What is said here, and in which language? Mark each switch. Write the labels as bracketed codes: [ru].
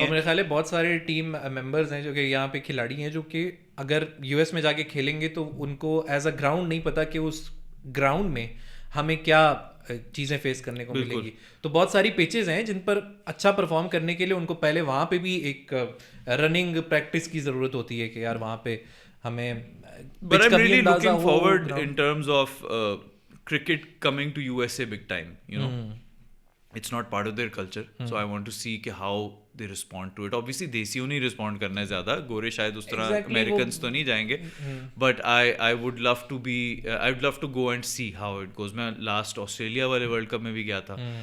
[ur] اور میرے خیال ہے بہت سارے ٹیم ممبرز ہیں جو کہ یہاں پہ کھلاڑی ہیں جو کہ اگر یو ایس میں جا کے کھیلیں گے تو ان کو ایز اے گراؤنڈ نہیں پتا کہ اس گراؤنڈ میں ہمیں کیا چیزیں فیس کرنے کو ملیں گی. تو بہت ساری پیچز ہیں جن پر اچھا پرفارم کرنے کے لیے ان کو پہلے وہاں پہ بھی ایک رننگ پریکٹس کی ضرورت ہوتی ہے کہ یار وہاں پہ ہمیں [en] But I'm really looking forward in terms of cricket coming to USA big time, you know. It's not part of their culture, so I want to see کہ how they respond to it. [ur] Obviously دیسیوں نہیں respond کرنا ہے زیادہ, گورے شاید اس طرح Americans تو نہیں جائیں گے, but I would love to go and see how it goes. میں last آسٹریلیا والے ورلڈ کپ میں بھی گیا تھا.